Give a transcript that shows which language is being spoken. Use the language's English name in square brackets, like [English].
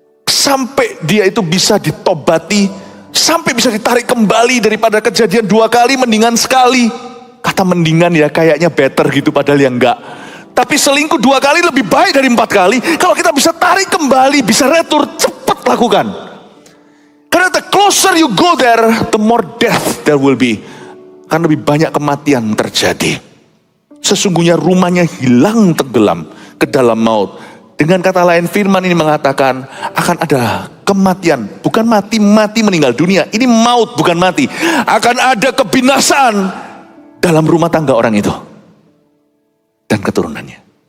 [Indonesian] Sampai dia itu bisa ditobati. Sampai bisa ditarik kembali daripada kejadian 2 kali mendingan sekali. Kata mendingan ya kayaknya better gitu padahal ya enggak. Tapi selingkuh 2 kali lebih baik dari 4 kali. Kalau kita bisa tarik kembali, bisa retur, cepat lakukan. Karena [English] the closer you go there, the more death there will be. [Indonesian] Karena lebih banyak kematian terjadi. Sesungguhnya rumahnya hilang tenggelam ke dalam maut. Dengan kata lain firman ini mengatakan akan ada kematian. Bukan mati meninggal dunia. Ini maut bukan mati. Akan ada kebinasaan dalam rumah tangga orang itu. Dan keturunannya.